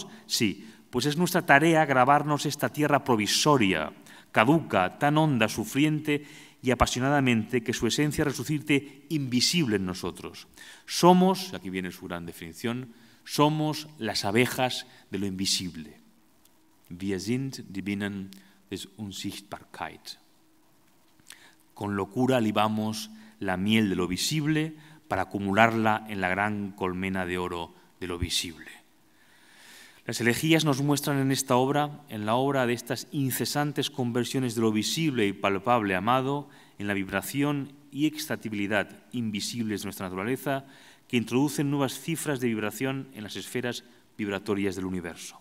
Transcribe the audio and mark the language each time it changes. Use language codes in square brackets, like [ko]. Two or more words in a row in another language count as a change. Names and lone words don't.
[es] Sí, pues es nuestra tarea grabarnos esta tierra provisoria, caduca, tan honda, sufriente y apasionadamente que su esencia resucite invisible en nosotros. Somos, aquí viene su gran definición, somos las abejas de lo invisible. [de] Wir sind die Bienen des Unsichtbarkeit. [es] Con locura libamos la miel de lo visible para acumularla en la gran colmena de oro de lo visible. Las elegías nos muestran en esta obra, en la obra de estas incesantes conversiones de lo visible y palpable amado, en la vibración y extractibilidad invisibles de nuestra naturaleza, que introducen nuevas cifras de vibración en las esferas vibratorias del universo.